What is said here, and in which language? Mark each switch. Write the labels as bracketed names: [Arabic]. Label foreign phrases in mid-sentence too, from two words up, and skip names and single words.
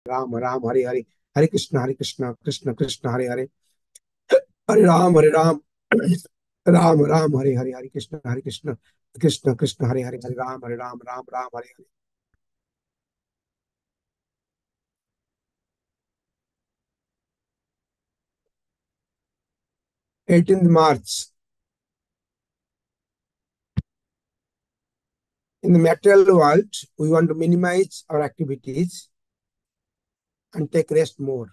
[Sanskrit] राम राम हरे हरे, हरे कृष्ण कृष्ण कृष्ण हरे हरे, हरे राम राम राम हरे हरे, हरे कृष्ण कृष्ण कृष्ण हरे हरे, हरे राम राम राम हरे हरे। [English] 18th March. In the material world, we want to minimize our activities and take rest more.